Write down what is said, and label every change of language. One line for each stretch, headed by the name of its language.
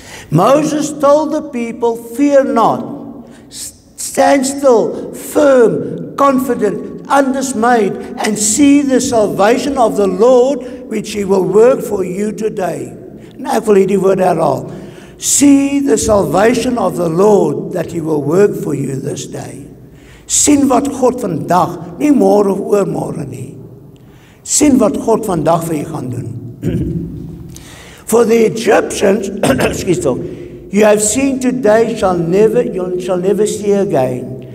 English: Moses told the people, fear not, stand still, firm, confident, undismayed, and see the salvation of the Lord, which he will work for you today.
Afrikaans: En ek wil hierdie woord herhaal.
English: See the salvation of the Lord, that he will work for you this day.
Afrikaans: Sien wat God vandag, nie môre of oormôre nie. Sien wat God vandag vir u gaan doen.
English: For the Egyptians, excuse me, you have seen today, you shall never see again.